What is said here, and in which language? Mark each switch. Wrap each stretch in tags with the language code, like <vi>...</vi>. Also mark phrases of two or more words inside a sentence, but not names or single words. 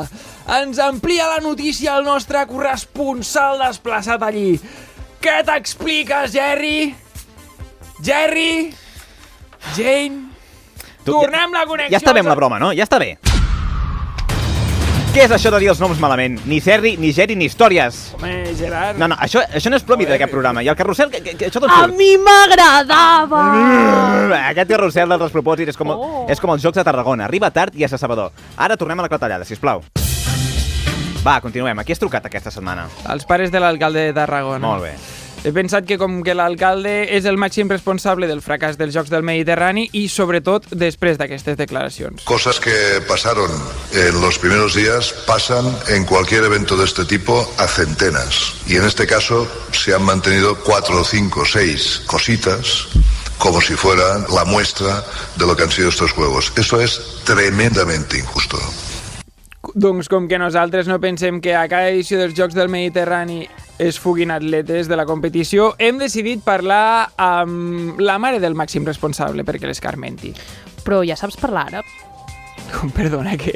<ca>Ens amplia la notícia el nostre corresponsal desplaçat allí. Què t'expliques, Jerry? Jerry? Jane? Tornem la connexió... Ja està bé amb la broma, no? Ja està bé. Què és això de dir els noms malament? Ni Serri, ni Geri, ni històries. Home, Gerard... No, això no és propi d'aquest programa. I el carrusel, això d'on A surt? mi m'agradava! Aquest carrusel dels despropòsits és com els Jocs de Tarragona. Arriba tard i és a sabador. Ara tornem a la clatellada, sisplau. Va, continuem. A qui has trucat aquesta setmana? Els pares de l'alcalde de Tarragona. Molt bé. He pensat que com que l'alcalde és el màxim responsable del fracàs dels Jocs del Mediterrani y sobre tot després d'aquestes declaracions.</ca> <es>Cosas que pasaron en los primeros días pasan en cualquier evento de este tipo a centenas. Y en este caso se han mantenido 4, 5, 6 cositas como si fuera la muestra de lo que han sido estos juegos. Eso es tremendamente injusto.</es> <ca>Doncs com que nosaltres no pensem que a cada edició dels Jocs del Mediterrani es fuguin atletes de la competició, hem decidit parlar amb la mare del màxim responsable perquè l'escarmenti. Però ja saps parlar àrab? Com, perdona, què?</ca>